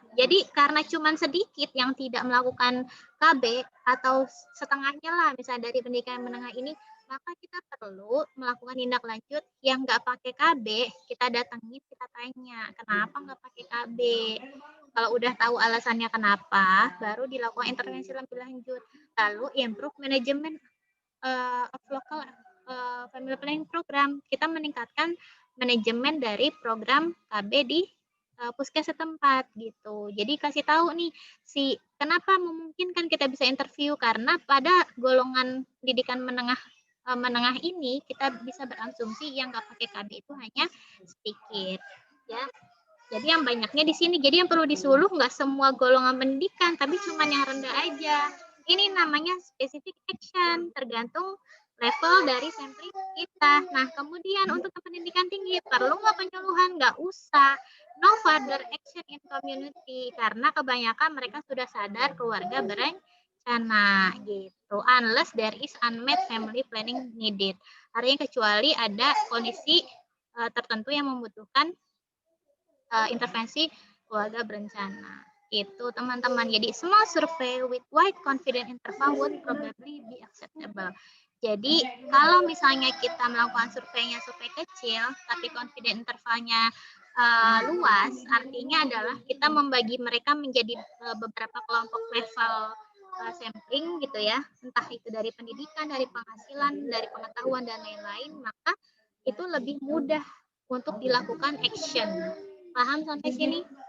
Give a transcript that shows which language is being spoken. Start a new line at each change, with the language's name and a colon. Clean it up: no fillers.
Indonesian: Jadi karena cuma sedikit yang tidak melakukan KB atau setengahnya lah, misalnya dari pendidikan menengah ini, maka kita perlu melakukan tindak lanjut yang nggak pakai KB, kita datangin, kita tanya, kenapa nggak pakai KB? Kalau udah tahu alasannya kenapa, baru dilakukan intervensi lebih lanjut. Lalu
English: improve management of local family planning program.
Indonesian: Kita meningkatkan manajemen dari program KB di puskes setempat gitu. Jadi kasih tahu nih kenapa memungkinkan kita bisa interview, karena pada golongan pendidikan menengah ini kita bisa berasumsi yang nggak pakai KB itu hanya sedikit ya. Jadi yang banyaknya di sini. Jadi yang perlu disuluh nggak semua golongan pendidikan, tapi cuma yang rendah aja. Ini namanya specific action, tergantung level dari sampling kita. Nah, kemudian untuk pendidikan tinggi, perlu nggak penyuluhan? Nggak usah.
English: No further action in community,
Indonesian: karena kebanyakan mereka sudah sadar keluarga berencana. berencana gitu.
English: Unless there is unmet family planning needed.
Indonesian: Artinya kecuali ada kondisi tertentu yang membutuhkan intervensi keluarga berencana. Itu teman-teman. Jadi
English: small survey with wide confidence interval would probably be acceptable.
Indonesian: Jadi kalau misalnya kita melakukan surveinya survei kecil, tapi confidence intervalnya luas, artinya adalah kita membagi mereka menjadi beberapa kelompok level sampling gitu ya, entah itu dari pendidikan, dari penghasilan, dari pengetahuan dan lain-lain, maka itu lebih mudah untuk dilakukan action. Paham sampai sini?